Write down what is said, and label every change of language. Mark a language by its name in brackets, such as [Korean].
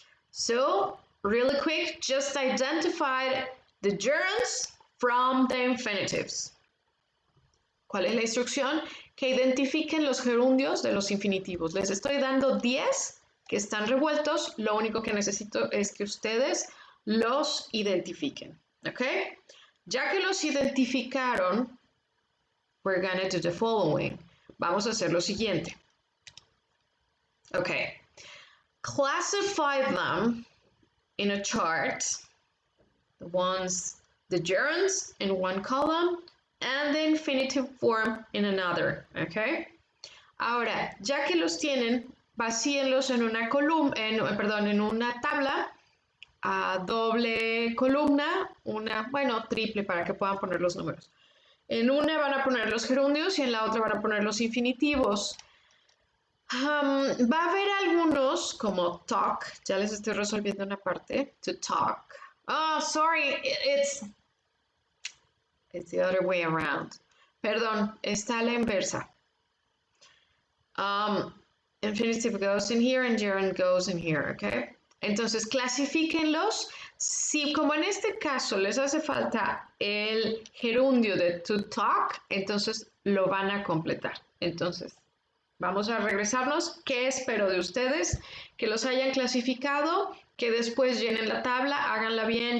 [English] So, really quick, just identify the gerunds from the infinitives. [Spanish] ¿Cuál es la instrucción? Que identifiquen los gerundios de los infinitivos. Les estoy dando 10 que están revueltos, lo único que necesito es que ustedes los identifiquen, ¿ok? Ya que los identificaron, [English] we're gonna do the following. [Spanish] Vamos a hacer lo siguiente. [English] Ok. Classify them in a chart, the gerunds in one column and the infinitive form in another, ¿ok? [Spanish] Ahora, ya que los tienen, vacíenlos en una columna, en una tabla a doble columna, triple para que puedan poner los números. En una van a poner los gerundios y en la otra van a poner los infinitivos. Va a haber algunos como talk, ya les estoy resolviendo una parte, to talk. [English] Oh, sorry, it's the other way around. [Spanish] Perdón, está a la inversa. [English] Infinitive goes in here and gerund goes in here, okay? [Spanish] Entonces, clasifíquenlos. Si como en este caso les hace falta el gerundio de to talk, entonces lo van a completar. Entonces, vamos a regresarnos. ¿Qué espero de ustedes? Que los hayan clasificado, que después llenen la tabla, háganla bien.